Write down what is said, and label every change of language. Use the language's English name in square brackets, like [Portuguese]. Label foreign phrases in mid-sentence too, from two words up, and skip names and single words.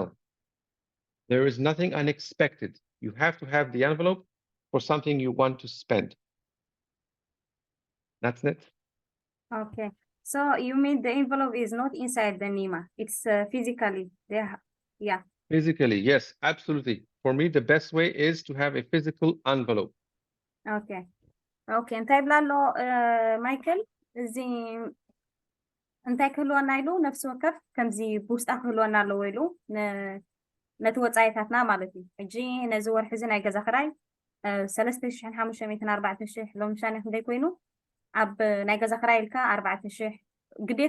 [English] There is nothing unexpected. You have to have the envelope for something you want to spend. That's it. Okay. So you mean the envelope is not inside the Neema. It's physically there. Yeah. Physically, yes, absolutely. For me, the best way is to have a physical envelope. Okay. Okay. [Tigrinya] እንታይ ብላሎ ማይክል እዚ እንታይ ክህልወና ኢሉ ነፍሲ ወከፍ ከምዚ ብውሽጣ ክህልወና ኣለዎ ኢሉ ነቲ ወፃኢታትና ማለት እዩ ሕጂ ነዚ ወርሒ እዚ ናይ ገዛ ክራይ 3540 ሎሚ ሻነ ክንደይ ኮይኑ ኣብ ናይ ገዛ ክራይ ኢልካ 4000 ግዴታ